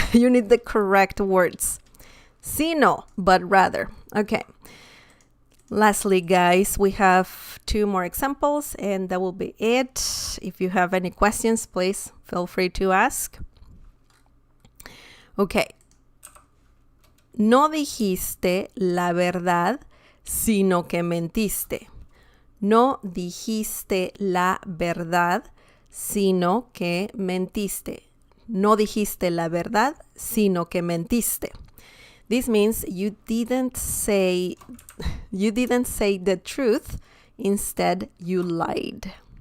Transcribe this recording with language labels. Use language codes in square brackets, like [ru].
[en] You need the correct words. Sino, but rather. Okay. Lastly, guys, we have 2 more examples and that will be it. If you have any questions, please feel free to ask. Okay. [es] No dijiste la verdad, sino que mentiste. No dijiste la verdad, sino que mentiste. No dijiste la verdad, sino que mentiste. [en] This means you didn't say the truth, instead you lied.